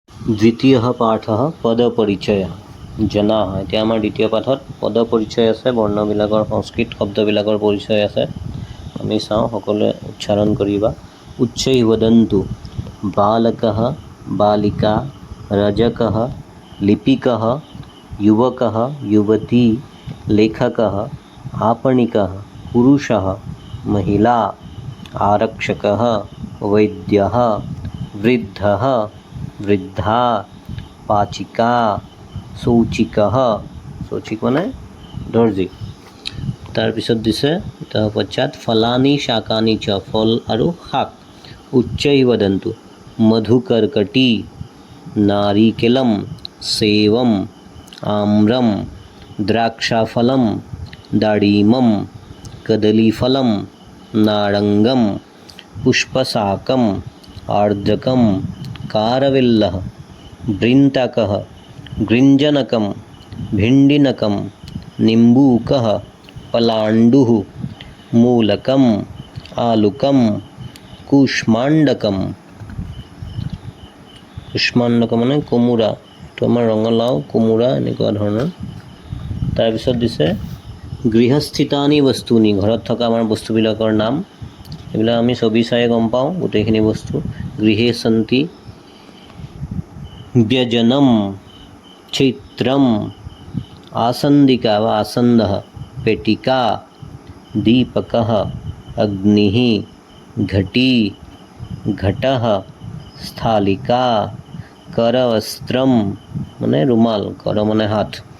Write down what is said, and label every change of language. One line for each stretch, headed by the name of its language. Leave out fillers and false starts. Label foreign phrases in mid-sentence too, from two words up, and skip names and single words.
Sanskrit: দ্বিতীয়ः পাঠः পদপৰিচয়ः জনাः।
Assamese: এতিয়া আমাৰ দ্বিতীয় পাঠত পদপৰিচয় আছে, বৰ্ণবিলাকৰ সংস্কৃত শব্দবিলাকৰ পৰিচয় আছে। আমি চাওঁ, সকলোৱে উচ্চাৰণ কৰিবা।
Sanskrit: উচ্চৈ वदन्तु बालकः बालिका रजकः लिपिकः युवकः युवती लेखकः आपणिकः पुरुषः महिला आरक्षकः वैद्यः वृद्धः वृद्धा पाचिका शौचिकः शौचिक
Assamese: মানে দৰ্জী। তাৰপিছত দিছে তাৰ পশ্চাত
Sanskrit: ফলানি শাকানি চ
Assamese: ফল আৰু শাক।
Sanskrit: উচ্চৈ वदन्तु मधुकर्कटी नारिकेलम सेवम आम्रम द्राक्षाफलम दाडिमम कदलीफलम नारंगम पुष्पशाकम आर्द्रकम कारविल्लः वृन्ताकः गृञ्जनकं भिण्डिनकं निम्बूकः पलाण्डुः मूलकम् आलुकं कुष्माण्डकं
Assamese: মানে কোমোৰা, তো আমাৰ ৰঙালাও কোমোৰা এনেকুৱা ধৰণৰ। তাৰপিছত দিছে
Sanskrit: গৃহস্থিতানি বস্তুনি,
Assamese: ঘৰত থকা আমাৰ বস্তুবিলাকৰ নাম। এইবিলাক আমি ছবি চাই গম পাওঁ গোটেইখিনি বস্তু।
Sanskrit: গৃহে সন্তি व्यजनम चित्रम आसंदिका व आसंदः पेटिका दीपकः अग्निः घटी घटः स्थालिका करवस्त्रम
Assamese: মানে ৰুমাল, কৰ মানে হাত,